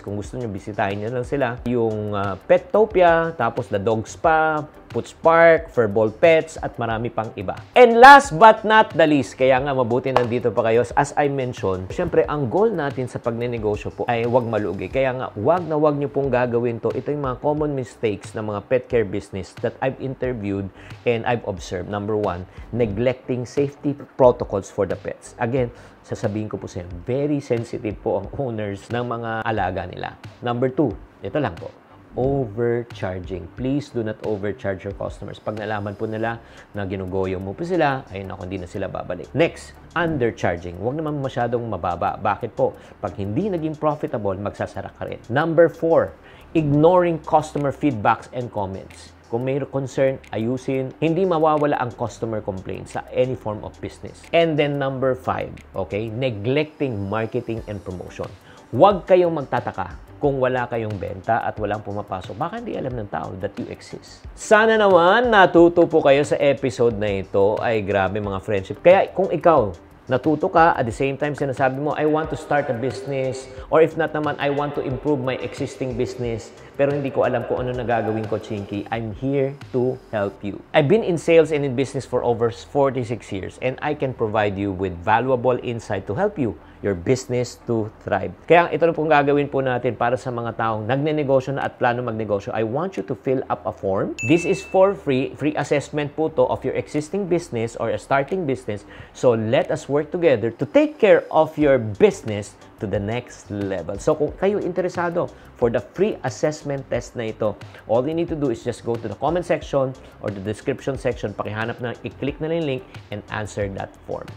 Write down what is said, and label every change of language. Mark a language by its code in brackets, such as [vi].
[tl] Kung gusto nyo, bisitahin nyo lang sila. Yung Pettopia, tapos the Dog Spa, Poots Park, Furball Pets, at marami pang iba. [en] And last but not the least, [tl] kaya nga mabuti nandito pa kayo, [en] as I mentioned, [tl] syempre ang goal natin sa pagnenegosyo po ay huwag malugi. Kaya nga, huwag nyo pong gagawin to. Ito yung mga [en] common mistakes ng mga pet care business that I've interviewed and I've observed. Number 1, neglecting safety protocols for the pets. [tl] Again, sasabihin ko po sa inyo, [en] very sensitive [tl] po ang owners ng mga alaga nila. [en] Number 2, [tl] ito lang po, [en] overcharging. Please do not overcharge your customers. [tl] Pag nalaman po nila na ginugoyo mo po sila, ayun ako, hindi na sila babalik. Next, undercharging. Huwag naman masyadong mababa. Bakit po? Pag hindi naging profitable, magsasara ka rin. [en] Number 4, ignoring customer feedbacks and comments. [tl] Kung may concern, ayusin. Hindi mawawala ang [en] customer complaints sa any form of business. And then number 5, okay, neglecting marketing and promotion. [tl] Huwag kayong magtataka kung wala kayong benta at walang pumapasok. Baka hindi alam ng tao [en] that you exist. [tl] Sana naman natuto po kayo sa episode na ito. Ay grabe mga friendship. Kaya kung ikaw natuto ka, at the same time sinasabi mo, [en] I want to start a business, [tl] or if not naman, [en] I want to improve my existing business, [tl] pero hindi ko alam kung ano na gagawin ko, Chinky, [en] I'm here to help you. I've been in sales and in business for over 46 years, and I can provide you with valuable insight to help you, your business to thrive. [tl] Kaya ito na pong gagawin po natin para sa mga taong nagnenegosyo na at plano magnegosyo. [en] I want you to fill up a form. This is for free. Free assessment [tl] po to [en] of your existing business or a starting business. So let us work together to take care of your business to the next level. So [tl] kung kayo interesado [en] for the free assessment test na ito, all you need to do is just go to the comment section or the description section, [tl] pakihanap na, i-click na yung [en] link and answer that form.